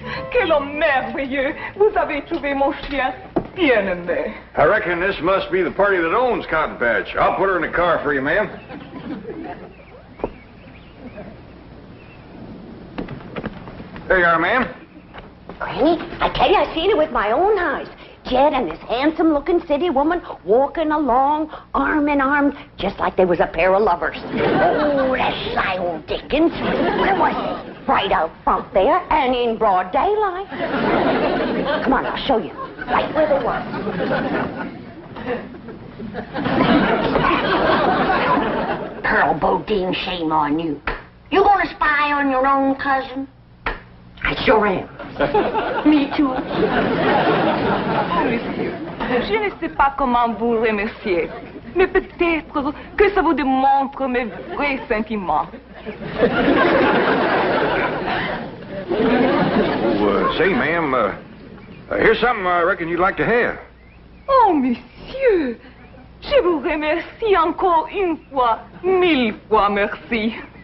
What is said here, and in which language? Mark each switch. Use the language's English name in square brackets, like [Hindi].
[French] quel homme merveilleux. Vous avez trouvé mon chien bien aimé. [English] I reckon this must be the party that owns Cotton Patch. I'll put her in the car for you, ma'am. There you are, ma'am. Granny, I tell you, I seen it with my own eyes. Jed and this handsome-looking city woman walking along, arm in arm, just like they was a pair of lovers. Oh, that sly old Dickens. Where was they? Right out front there and in broad daylight. Come on, I'll show you. Right where they was. Pearl Bodine, shame on you. You gonna spy on your own cousin? I sure am. Me too. [French] Monsieur, je ne sais pas comment vous remercier, mais peut-être que ça vous démontre mes vrais sentiments. [English] Say, ma'am, here's something I reckon you'd like to have. [French] Oh, monsieur, je vous remercie encore une fois, 1000 fois merci.